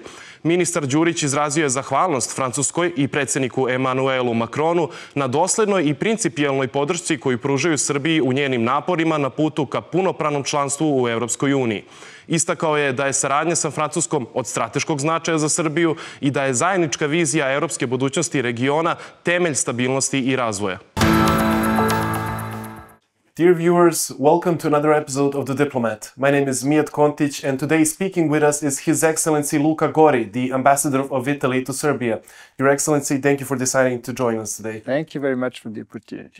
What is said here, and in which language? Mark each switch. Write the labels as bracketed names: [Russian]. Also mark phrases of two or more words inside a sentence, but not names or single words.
[Serbian] Ministar Đurić izrazio je zahvalnost Francuskoj i predsjedniku Emanuelu Macronu na doslednoj i principijelnoj podršci koju pružaju Srbiji u njenim naporima na putu ka punopravnom članstvu u Evropskoj uniji. Istakao je da je saradnja sa Francuskom od strateškog značaja za Srbiju i da je zajednička vizija evropske budućnosti regiona temelj stabilnosti i razvoja. [English] Dear viewers, welcome to another episode of The Diplomat. My name is Mijat Kontić, and today speaking with us is His Excellency Luka Gori, the ambassador of Italy to Serbia. Your Excellency, thank you for deciding to join us today. Thank you very much for the opportunity.